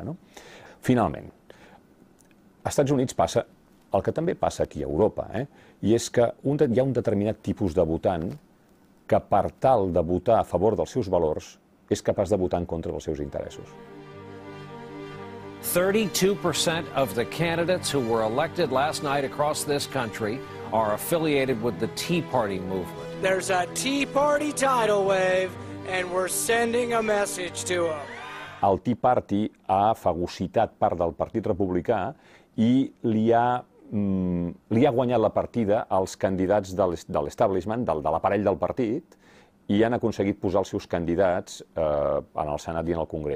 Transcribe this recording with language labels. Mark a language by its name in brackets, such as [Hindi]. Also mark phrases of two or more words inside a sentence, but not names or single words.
[Catalan] Finalment, als Estats Units passa el que també passa aquí a Europa, i és que hi ha un determinat tipus de votant que per tal de votar a favor dels seus valors és capaç de votar en contra dels seus interessos. [English] 32% of the candidates who were elected last night across this country are affiliated with the Tea Party movement. There's a Tea Party tidal wave, and we're sending a message to them. [Catalan] El Tea Party ha fagocitat part del Partit Republicà i li ha guanyat la partida als candidats de l'establishment, de l'aparell del partit, i han aconseguit posar els seus candidats en el Senat i en el Congrés.